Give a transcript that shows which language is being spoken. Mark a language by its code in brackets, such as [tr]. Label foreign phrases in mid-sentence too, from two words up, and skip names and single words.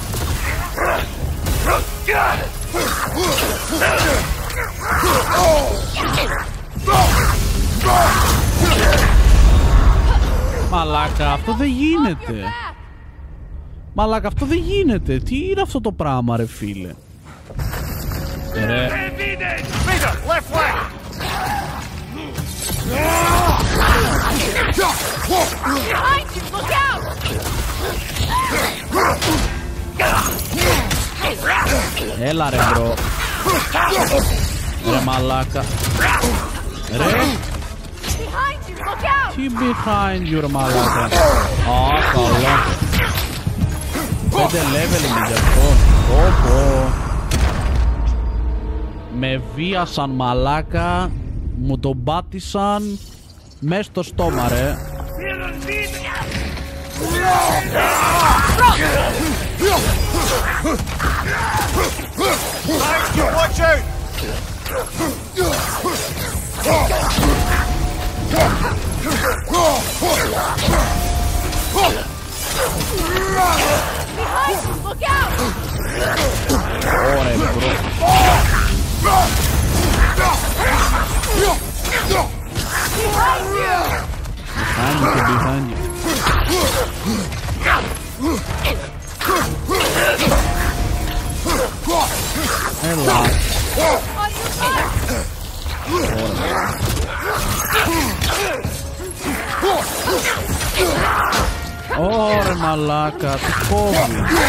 [el] Μαλάκα, αυτό δεν γίνεται. Μαλάκα, αυτό δεν γίνεται. Τι είναι αυτό το πράγμα ρε φίλε. Ρε. [en] Left flank! Behind you! Look out! [el] Έλα ρε μπρο. Ρε μαλάκα. Ρε. [en] Behind you! Look out! [el] Τι [en] behind you [el] ρε μαλάκα. Α, καλά. 5 level είναι γι' αυτό. Πω. Με βίασαν μαλάκα. Μου τον πάτησαν μες στο στόμα ρε. [en] Watch out! Behind you! Look out! [el] Ωραία μπρο. [en] Behind you! Behind you. [el] Έλα. Ωραία μαλάκα, τι κόβει.